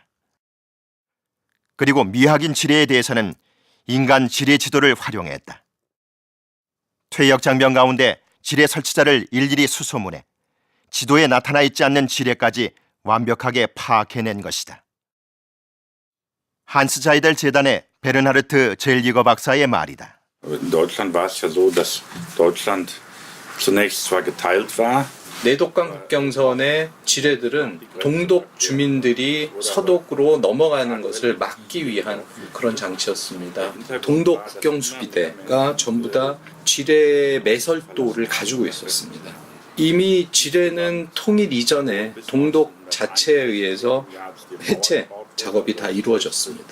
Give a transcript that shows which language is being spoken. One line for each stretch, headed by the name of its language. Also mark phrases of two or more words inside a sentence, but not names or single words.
Korean: 그리고 미확인 지뢰에 대해서는 인간 지뢰 지도를 활용했다. 퇴역 장벽 가운데 지뢰 설치자를 일일이 수소문해 지도에 나타나 있지 않는 지뢰까지 완벽하게 파악해낸 것이다. 한스 자이델 재단의 베르나르트 젤리거 박사의 말이다.
German: In Deutschland war es ja so, dass Deutschland zunächst zwar geteilt war.
Korean: 내독간 국경선의 지뢰들은 동독 주민들이 서독으로 넘어가는 것을 막기 위한 그런 장치였습니다. 동독 국경 수비대가 전부 다 지뢰 매설도를 가지고 있었습니다. 이미 지뢰는 통일 이전에 동독 자체에 의해서 해체 작업이 다 이루어졌습니다.